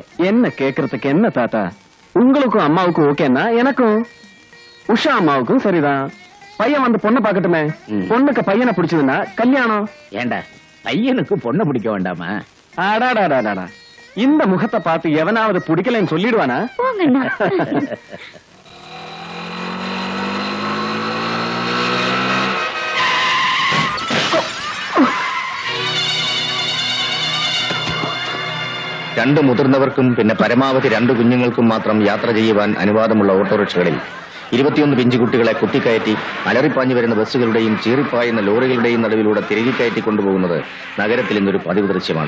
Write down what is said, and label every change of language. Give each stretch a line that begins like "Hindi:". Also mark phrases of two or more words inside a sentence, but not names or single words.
Tamil: என்ன கேக்குறதுக்கு என்ன தாத்தா, உங்களுக்கும் அம்மாவுக்கும் ஓகேன்னா எனக்கும் உஷா அம்மாவுக்கும் சரிதான். பையன் வந்து பொண்ணை பாக்கட்டுமே. பொண்ணுக்கு பையனை பிடிச்சதுன்னா கல்யாணம். ஏண்டா, பையனுக்கு பொண்ணை பிடிக்க வேண்டாமா? அடாடாடாடாடா, இந்த முகத்தை பார்த்து எவனாவது பிடிக்கலன்னு சொல்லிடுவானா? போங்கண்ணா.
Malayalam: രണ്ട് മുതിർന്നവർക്കും പിന്നെ പരമാവധി 2 കുഞ്ഞുങ്ങൾക്കും മാത്രം യാത്ര ചെയ്യുവാൻ അനുവാദമുള്ള ഓട്ടോറിക്ഷകളിൽ 21 പിഞ്ചുകുട്ടികളെ കുത്തിക്കയറ്റി അലറിപ്പാഞ്ഞു വരുന്ന ബസ്സുകളുടെയും ചീറിപ്പായുന്ന ലോറികളുടെയും നടുവിലൂടെ തിരികെ കയറ്റി കൊണ്ടുപോകുന്നത് നഗരത്തിൽ ഇന്നൊരു പതിവ് ദൃശ്യമാണ്.